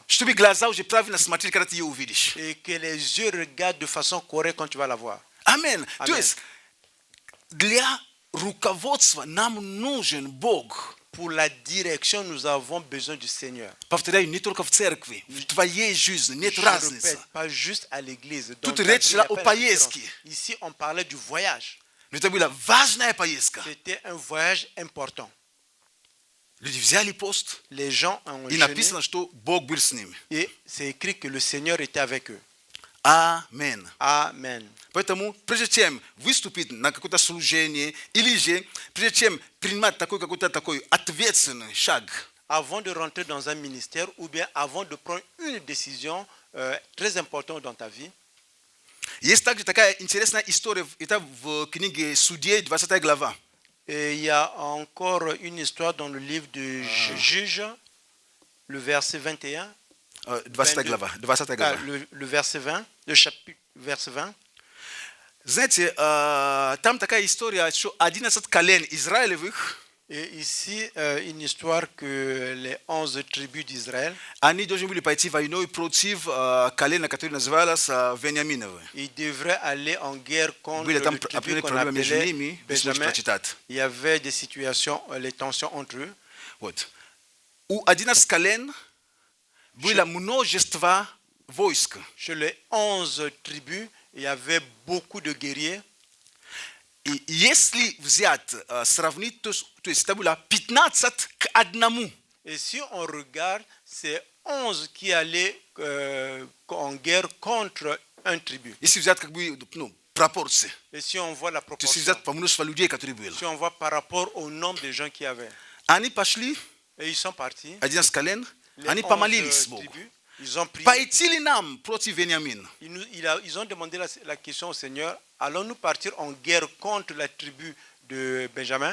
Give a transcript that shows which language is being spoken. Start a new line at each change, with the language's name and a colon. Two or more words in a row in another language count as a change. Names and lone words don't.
Russian: Чтобы глаза уже правильно смотрели, когда ты ее увидишь.
French: Et que les yeux regardent de façon correcte quand tu vas la voir.
Russian: Аминь. То Аминь. есть для руководства нам нужен Бог.
French: pour la direction, nous avons besoin du Seigneur.
Russian: Повторяю, не только в церкви, в твоей жизни нет
French: Je
Russian: разницы.
French: répète, pas juste à l'église. Dans
Russian: Тут
French: ta
Russian: речь
French: vie,
Russian: шла
French: il y a
Russian: о
French: pas de différence.
Russian: поездке.
French: Ici, on parlait du voyage.
Russian: Но это была важная поездка.
French: C'était un voyage important.
Russian: Люди взяли пост,
French: Les gens ont
Russian: и
French: jeûné
Russian: написано, что Бог был с ними.
French: et c'est écrit que le Seigneur était avec eux.
Russian: Амен.
French: Amen.
Russian: Поэтому, прежде чем выступить на какое-то служение, или же, прежде чем принимать такой какой-то такой ответственный шаг,
French: Avant de rentrer dans un ministère ou bien avant de prendre une décision très importante dans ta vie,
Russian: есть также такая интересная история, это в книге Судей, 20 глава.
French: et il y a encore une histoire dans le livre de Juge, le verset 21.
Russian: 20 глава, 20 глава.
French: Le verset 20, le chapitre verset 20.
Russian: Знаете, там такая история, что 11 колен израилевых,
French: Et ici, une histoire que les 11 tribus d'Israël,
Russian: они должны были пойти войной против колена, которое называлось Вениаминовы.
French: ils devraient aller en guerre contre
Russian: Были там
French: le tribu
Russian: определенные
French: qu'on
Russian: проблемы между
French: appelait
Russian: ними, вы сможете
French: Benjamin.
Russian: прочитать.
French: Il y avait des situations, les tensions entre eux.
Russian: Вот. У 11 колен было множество войск.
French: Chez les 11 tribus, il y avait beaucoup de guerriers.
Russian: И если взять, сравнить, то есть это было 15 к 1.
French: Et si on regarde, c'est 11 qui allaient en guerre contre un tribu.
Russian: Если взять как бы, пропорции.
French: Et si on voit la
Russian: То есть
French: proportion,
Russian: взять по множеству людей, которые были.
French: si on voit par rapport au nombre de gens qu'il y avait,
Russian: Они пошли,
French: et ils sont partis,
Russian: 11 колен,
French: les
Russian: они
French: 11
Russian: помолились Богу.
French: tribus, ils ont prié.
Russian: Пойти ли нам против Вениамина?
French: Ils ont demandé la question au Seigneur, allons-nous partir en guerre contre la tribu de Benjamin?